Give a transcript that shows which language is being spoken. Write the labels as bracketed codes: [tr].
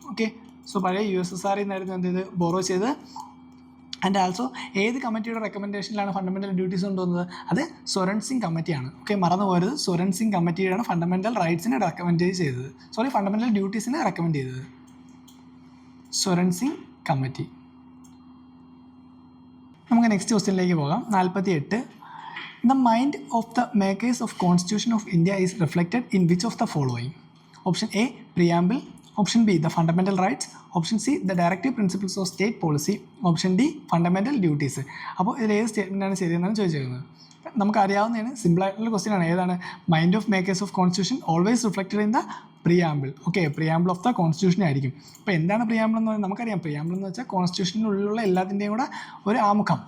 [ml] Okay, so പഴയ USSR നിന്നായിരുന്നു എന്ത് ചെയ്ത് ബോറോ ചെയ്ത്. ആൻഡ് ആൾസോ ഏത് കമ്മിറ്റിയുടെ റെക്കമെൻഡേഷനിലാണ് ഫണ്ടമെൻ്റൽ ഡ്യൂട്ടീസ് കൊണ്ടുവന്നത്, അത് സ്വരൺ സിംഗ് കമ്മിറ്റിയാണ്. ഓക്കെ, മറന്നു പോരുത്, സ്വരൺ സിംഗ് കമ്മിറ്റിയാണ് ഫണ്ടമെൻ്റൽ റൈറ്റ്സിനെ റെക്കമെൻഡ് ചെയ്തത്. ഫണ്ടമെൻ്റൽ ഡ്യൂട്ടീസിനെ റെക്കമെൻഡ് ചെയ്തത് സ്വരൺ സിംഗ് കമ്മിറ്റി. നമുക്ക് നെക്സ്റ്റ് ക്വസ്റ്റ്യനിലേക്ക് പോകാം. 48. [en] The mind of the makers of Constitution of India is reflected in which of the following? Option A, preamble. Option B, the fundamental rights. Option C, the directive principles of state policy. Option D, fundamental duties. [ml] അപ്പോൾ ഇതിൽ ഏത് സ്റ്റേറ്റ്മെൻറ്റാണ് ശരിയെന്നാണ് ചോദിച്ചിരിക്കുന്നത്. നമുക്കറിയാവുന്നതാണ്, സിമ്പിളായിട്ടുള്ള question ആണ്. [en] ഏതാണ്, mind of makers of constitution always reflected in the preamble. [ml] Okay, [en] preamble of the constitution [ml] ആയിരിക്കും. അപ്പോൾ എന്താണ് പ്രിയാമ്പിൾ എന്ന് പറയുന്നത് നമുക്കറിയാം. പ്രിയാമ്പിൾ എന്ന് വെച്ചാൽ കോൺസ്റ്റിറ്റ്യൂഷനുള്ളിലുള്ള എല്ലാത്തിൻ്റെയും കൂടെ ഒരു ആമുഖം.